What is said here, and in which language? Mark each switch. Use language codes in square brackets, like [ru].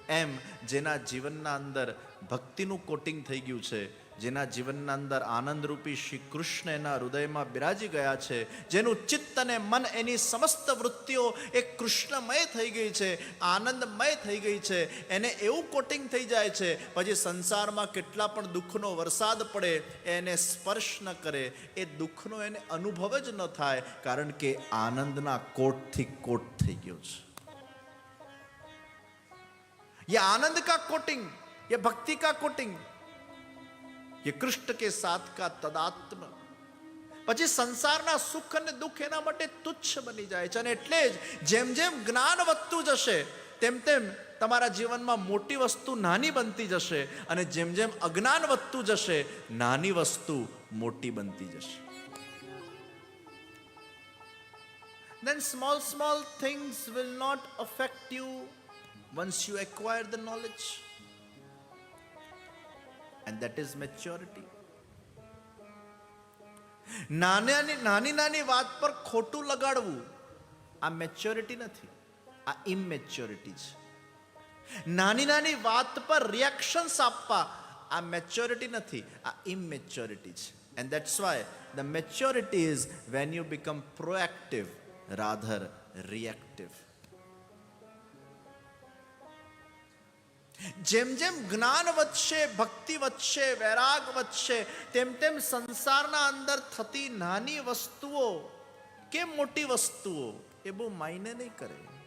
[gu] એમ જેના જીવનના અંદર ભક્તિનું કોટિંગ થઈ ગયું છે, જેના જીવનના અંદર આનંદરૂપી શ્રી કૃષ્ણ એના હૃદયમાં બિરાજી ગયા છે, જેનું ચિત્ત અને મન એની સમસ્ત વૃત્તિઓ એ કૃષ્ણમય થઈ ગઈ છે, આનંદમય થઈ ગઈ છે, એને એવું કોટિંગ થઈ જાય છે, પછી સંસારમાં કેટલા પણ દુઃખનો વરસાદ પડે એને સ્પર્શ ન કરે, એ દુઃખનો એને અનુભવ જ ન થાય, કારણ કે આનંદના કોટથી કોટ થઈ ગયો છે. [hi] ये आनंद का कोटिंग, ये भक्ति का कोटिंग, ये कृष्ण के साथ का तदात्म. [gu] પછી સંસારના સુખ અને દુઃખ એના માટે તુચ્છ બની જાય છે. અને એટલે જ જેમ જેમ જ્ઞાન વધતું જશે તેમ તેમ તમારા જીવનમાં મોટી વસ્તુ નાની બનતી જશે, અને જેમ જેમ અજ્ઞાન વધતું જશે નાની વસ્તુ મોટી બનતી જશે. [en] Then small things will not affect you once you acquire the knowledge, and that is maturity. [gu] નાની વાત પર ખોટું લગાડવું આ મેચ્યોરિટી નથી, આ ઇમેચ્યોરિટી છે. નાની વાત પર રિએક્શન્સ આપવા આ મેચ્યોરિટી નથી, આ ઇમેચ્યોરિટી છે. [en] And that's why the maturity is when you become proactive rather reactive. [gu] જેમ જેમ જ્ઞાન વધશે, ભક્તિ વધશે, વૈરાગ વધશે, તેમ તેમ સંસારના અંદર થતી નાની વસ્તુઓ કે મોટી વસ્તુઓ એ બહુ માયને નહીં કરે.